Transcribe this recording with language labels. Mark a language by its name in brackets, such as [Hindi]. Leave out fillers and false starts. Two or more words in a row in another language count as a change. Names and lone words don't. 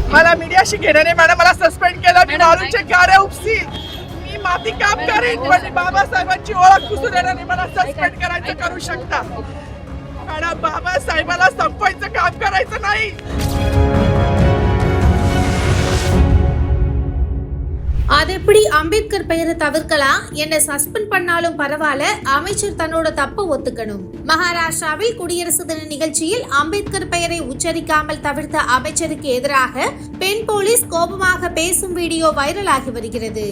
[Marathi] मला मीडियाशी घेणं नाही. मॅडम मला सस्पेंड केलं. मी मारूचे गारे उपसील. मी माती काम करेन पण बाबासाहेबांची ओळख पुसून देणार नाही. मला सस्पेंड करायचं करू शकता मॅडम. बाबासाहेबाला संपवायचं काम करायचं नाही. [Tamil] அது எப்படி அம்பேத்கர் பெயரை தவிர்க்கலாம், என்ன சஸ்பெண்ட் பண்ணாலும் பரவாயில்ல, அமைச்சர் தன்னோட தப்ப ஒத்துக்கணும். மகாராஷ்டிராவில் குடியரசு தின நிகழ்ச்சியில் அம்பேத்கர் பெயரை உச்சரிக்காமல் தவிர்த்த அமைச்சருக்கு எதிராக பெண் போலீஸ் கோபமாக பேசும் வீடியோ வைரலாகி வருகிறது.